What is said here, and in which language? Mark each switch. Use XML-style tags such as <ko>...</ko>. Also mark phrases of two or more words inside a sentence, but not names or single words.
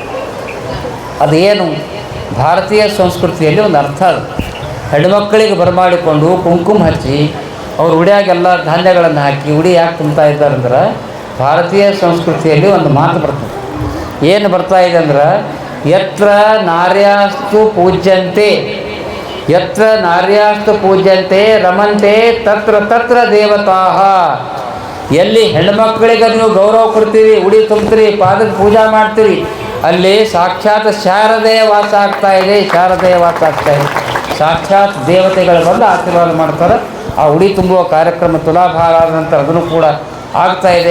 <kn>ಅದೇನು ಭಾರತೀಯ ಸಂಸ್ಕೃತಿಯಲ್ಲಿ ಒಂದು ಅರ್ಥ. ಅದು ಹೆಣ್ಣುಮಕ್ಕಳಿಗೆ ಬರಮಾಡಿಕೊಂಡು ಕುಂಕುಮ ಹಚ್ಚಿ ಅವ್ರು ಉಡಿಯಾಗೆಲ್ಲ ಧಾನ್ಯಗಳನ್ನು ಹಾಕಿ ಉಡಿ ಯಾಕೆ ತುಂಬ್ತಾ ಇದ್ದಾರೆ ಅಂದ್ರೆ ಭಾರತೀಯ ಸಂಸ್ಕೃತಿಯಲ್ಲಿ ಒಂದು ಮಾತು ಬರ್ತದೆ. ಏನು ಬರ್ತಾ ಇದೆ ಅಂದ್ರೆ</kn> <sa>ಯತ್ರ ನಾರ್ಯಾಸ್ತು ಪೂಜ್ಯಂತೆ ಯತ್ರ ನಾರ್ಯಾಸ್ತು ಪೂಜ್ಯಂತೆ ರಮಂತೆ ತತ್ರ ತತ್ರ ದೇವತಾಃ.</sa> <kn>ಎಲ್ಲಿ ಹೆಣ್ಮಕ್ಳಿಗೆ ನೀವು ಗೌರವ ಕೊಡ್ತೀರಿ, ಉಡಿ ತುಂಬ್ತೀರಿ, ಪಾದಕ್ಕೆ ಪೂಜಾ ಮಾಡ್ತೀರಿ, ಅಲ್ಲಿ ಸಾಕ್ಷಾತ್ ಶಾರದೆಯ ವಾಸ ಆಗ್ತಾ ಇದೆ. ಶಾರದೆಯ ವಾಸ ಆಗ್ತಾ ಇದೆ. ಸಾಕ್ಷಾತ್ ದೇವತೆಗಳು ಬಂದು ಆಶೀರ್ವಾದ ಮಾಡ್ತಾರೆ. ಆ ಉಡಿ ತುಂಬುವ ಕಾರ್ಯಕ್ರಮ ತುಲಾಭಾರ ಆದ ನಂತರ ಅದನ್ನು ಕೂಡ ಆಗ್ತಾ ಇದೆ.</kn>